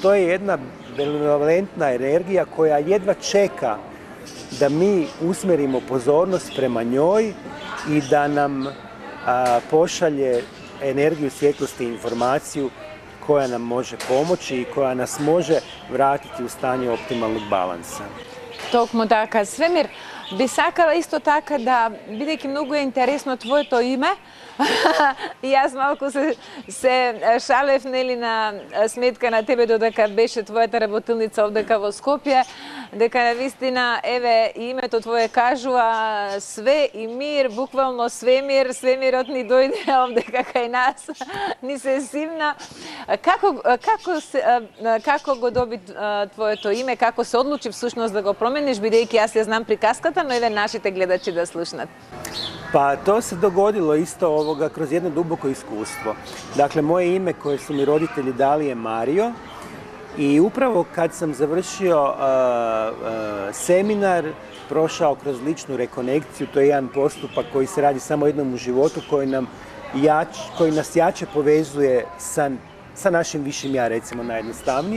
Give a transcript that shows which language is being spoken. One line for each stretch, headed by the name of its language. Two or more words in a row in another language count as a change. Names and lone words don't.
Croatian: To je jedna benevolentna energija koja jedva čeka da mi usmjerimo pozornost prema njoj i da nam pošalje energiju svjetlosti i informaciju koja nam može pomoći i koja nas može vratiti u stanje optimalnog balansa.
Macedonian: Толкова така. Свемир, би сакала исто така да, бидејќи многу е интересно твоето име, и јас малку се шалев нели на сметка на тебе додека беше твојата работилница овдека во Скопје, дека навистина еве името твое кажува све и мир, буквално свемир, свемирот ни дојде овдека кај нас, ни се симна. Како го доби твоето име, како се одлучи всушност да го промениш, бидејќи јас ја знам приказката, но еве нашите гледачи да слушнат.
Croatian: Pa to se dogodilo isto kroz jedno duboko iskustvo. Dakle, moje ime koje su mi roditelji dali je Mario i upravo kad sam završio seminar, prošao kroz ličnu rekonekciju, to je jedan postupak koji se radi samo jednom u životu, koji nas jače povezuje sa našim višim ja, recimo najjednostavnije.